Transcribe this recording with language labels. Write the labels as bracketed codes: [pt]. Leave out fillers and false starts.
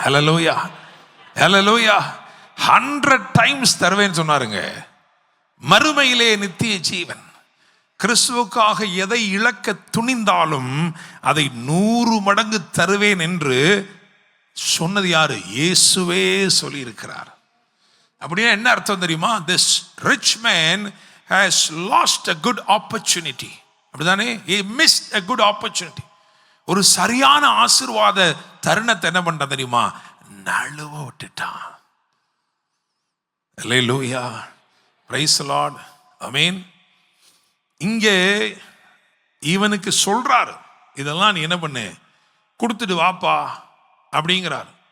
[ta] ஹல்லேலூயா, ஹல்லேலூயா. 100 times தருவேன்னு சொன்னாருங்க. மறுமையிலே நித்திய ஜீவன். கிறிஸ்துவுக்காக எதை இழக்க துணிந்தாலும் அதை 100 மடங்கு தருவேன் என்று சொன்னது யாரு? இயேசுவே சொல்லி இருக்கிறார். அப்படியே என்ன அர்த்தம் தெரியுமா? [en] This rich man has lost a good opportunity. [ta] அப்படிதானே? [en] He missed a good opportunity. [ta] ஒரு சரியான ஆசீர்வாத தருணத்தை என்ன பண்றான் தெரியுமா? நழுவ விட்டுட்டான். அல்லேலூயா, பிரைஸ் தி லார்ட், ஆமென். இங்கே இவனுக்கு சொல்றாரு, இதெல்லாம் நீ என்ன பண்ணு, கொடுத்துட்டு வாப்பா அப்படிங்கிறார்.